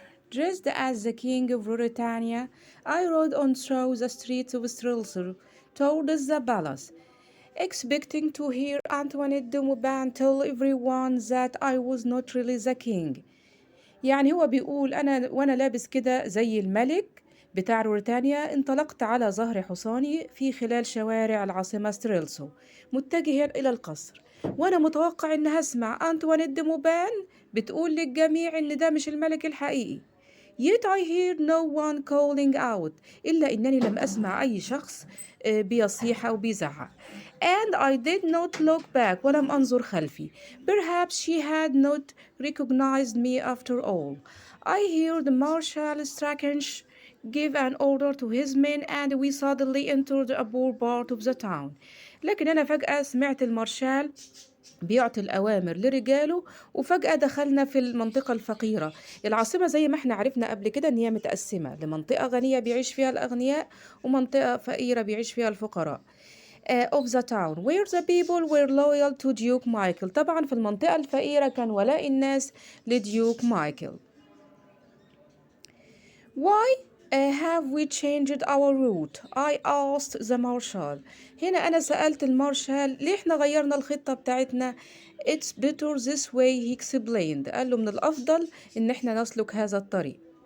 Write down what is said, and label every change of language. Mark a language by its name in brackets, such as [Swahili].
[English] Dressed as the king of Mauritania, I rode on through the streets of Streltsur towards the palace, expecting to hear Antoinette de Maubin tell everyone that I was not really the king. [Arabic] يعني هو بيقول أنا وأنا لابس كده زي الملك بتاع موريتانيا انطلقت على ظهر حصاني في خلال شوارع العاصمة ستريلسو متجها إلى القصر، وأنا متوقع إن هسمع أنطوانيت دي موبان بتقول للجميع إن ده مش الملك الحقيقي. [English] Yet I hear no one calling out، [Arabic] إلا إنني لم أسمع أي شخص بيصيح أو بيزعق. [English] And I did not look back، [Arabic] ولم أنظر خلفي. [English] Perhaps she had not recognized me after all. I heard Marshal Strakensch give an order to his men and we suddenly entered a poor part of the town. [Arabic] لكن أنا فجأة سمعت المارشال بيعطي الأوامر لرجاله، وفجأة دخلنا في المنطقة الفقيرة. العاصمة زي ما احنا عرفنا قبل كده إن هي متقسمة لمنطقة غنية بيعيش فيها الأغنياء ومنطقة فقيرة بيعيش فيها الفقراء. [English] Of the town where the people were loyal to Duke Michael. [Arabic] طبعا في المنطقة الفقيرة كان ولاء الناس لديوك مايكل. [English] Why have we changed our route? I asked the marshal. [Arabic] هنا أنا سألت المارشال ليه إحنا غيرنا الخطة بتاعتنا. [English] It's better this way, he explained. [Arabic] قال له من الأفضل إن إحنا نسلك هذا الطريق.